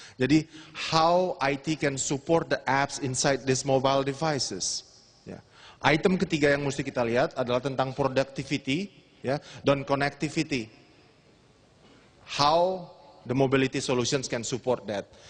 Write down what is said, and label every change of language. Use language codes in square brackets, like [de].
[id] Jadi, [en] how IT can support the apps inside these mobile devices. [id] Ya. Item ketiga yang mesti kita lihat adalah tentang productivity, ya, dan connectivity. [en] How the mobility solutions can support that.